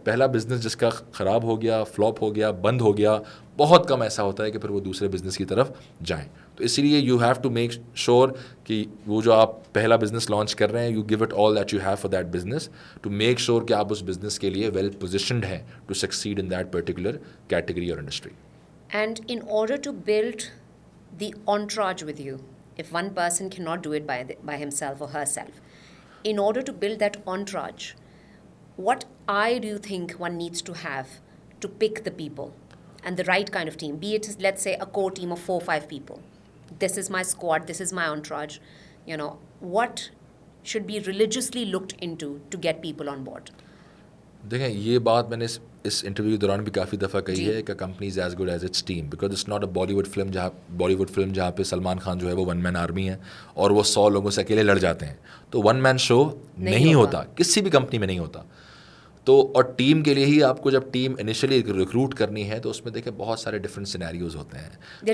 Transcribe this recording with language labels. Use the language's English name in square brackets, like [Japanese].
[Urdu] پہلا بزنس جس کا خراب ہو گیا, فلاپ ہو گیا, بند ہو گیا, بہت کم ایسا ہوتا ہے کہ پھر وہ دوسرے بزنس کی طرف جائیں. تو اسی لیے [English] you have to make sure [Urdu] کہ وہ جو آپ پہلا بزنس لانچ کر رہے ہیں, [English] you give it all that you have for that business to make sure [Urdu] کہ آپ اس بزنس کے لیے ویل پوزیشنڈ ہیں [English] to succeed in that particular category [Urdu] اور industry. [English] And in order to build the entourage with you, if one person cannot do it by himself or herself, in order to build that entourage, what eye do you think one needs to have to pick the people and the right kind of team? Be it, let's say, a core team of 4-5 people. This is my squad, this is my entourage. What should be religiously looked into to get people on board? [Urdu] دیکھیں, یہ بات میں نے اس interview کے دوران بھی کافی دفعہ کہی ہے کہ [English] company is as good as its team, because it's not a [Urdu] Bali would film جہاں پہ سلمان خان جو ہے وہ ون مین آرمی ہے اور وہ 100 لوگوں سے اکیلے لڑ جاتے ہیں. تو ون مین شو نہیں ہوتا, کسی بھی کمپنی میں نہیں ہوتا. تو اور ٹیم کے لیے ہی آپ کو جب ٹیم انیشلی ریکروٹ کرنی ہے تو اس میں دیکھیں بہت سارے ڈفرینٹ سینیریوز ہوتے ہیں.